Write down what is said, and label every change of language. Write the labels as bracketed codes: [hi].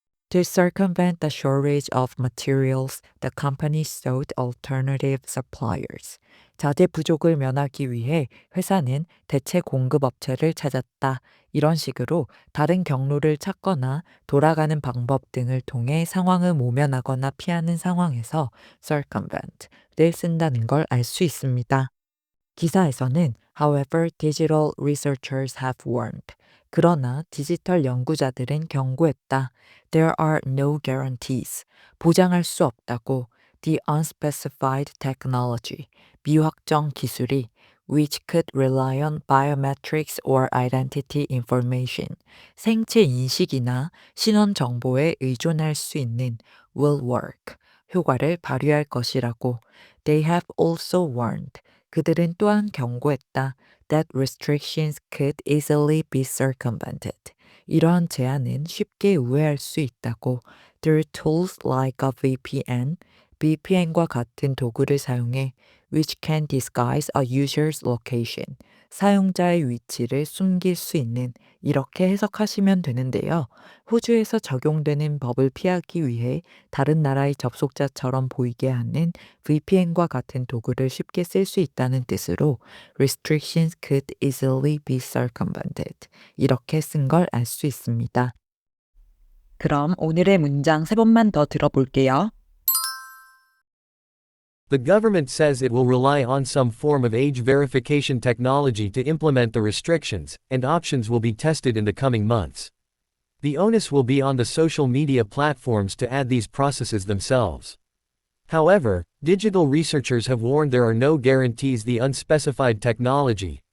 [en] To circumvent the shortage of materials, the company sought alternative suppliers. [ko] 자재 부족을 면하기 위해 회사는 대체 공급업체를 찾았다. 이런 식으로 다른 경로를 찾거나 돌아가는 방법 등을 통해 상황을 모면하거나 피하는 상황에서 circumvent를 쓴다는 걸 알 수 있습니다. 기사에서는 [en] However, digital researchers have warned. [ko] 그러나 디지털 연구자들은 경고했다. [en] There are no guarantees. [ko] 보장할 수 없다고. [en] The unspecified technology. [ko] 미확정 기술이 [en] which could rely on biometrics or identity information. [ko] 생체 인식이나 신원 정보에 의존할 수 있는 [en] will work. [ko] 효과를 발휘할 것이라고. [en] They have also warned. [ko] 그들은 또한 경고했다. [en] That restrictions could easily be circumvented. [ko] 이러한 제한은 쉽게 우회할 수 있다고. [en] Through tools like a VPN, [ko] VPN과 같은 도구를 사용해 [en] which can disguise a user's location. [ko] 사용자의 위치를 숨길 수 있는 이렇게 해석하시면 되는데요. 호주에서 적용되는 법을 피하기 위해 다른 나라의 접속자처럼 보이게 하는 VPN과 같은 도구를 쉽게 쓸 수 있다는 뜻으로 [en] restrictions could easily be circumvented. [ko] 이렇게 쓴 걸 알 수 있습니다. 그럼 오늘의 문장 세 번만 더 들어볼게요. [en] The government says it will rely on some form of age verification technology to implement the restrictions, and options will be tested in the coming months. The onus will be on the social media platforms to add these processes themselves. However, digital researchers have warned there are no guarantees the unspecified technology,